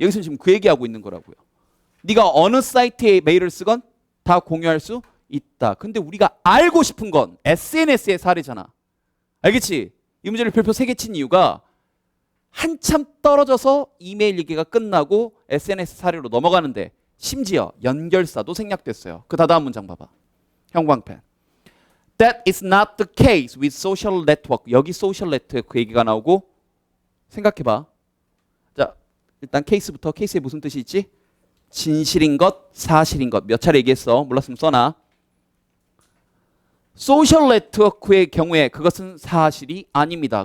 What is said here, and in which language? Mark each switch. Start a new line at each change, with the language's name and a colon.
Korean: 여기서 지금 그 얘기하고 있는 거라고요. 네가 어느 사이트에 메일을 쓰건 다 공유할 수 있다. 근데 우리가 알고 싶은 건 SNS의 사례잖아. 알겠지? 이 문제를 별표 3개 친 이유가 한참 떨어져서 이메일 얘기가 끝나고 SNS 사례로 넘어가는데 심지어 연결사도 생략됐어요. 그 다음 문장 봐봐. 형광펜.
English: That is not the case with social network.
Korean: 여기 social network 얘기가 나오고 생각해봐. 자, 일단 케이스부터. 케이스에 무슨 뜻이 있지? 진실인 것, 사실인 것. 몇 차례 얘기했어. 몰랐으면 써놔. 소셜 네트워크의 경우에 그것은 사실이 아닙니다.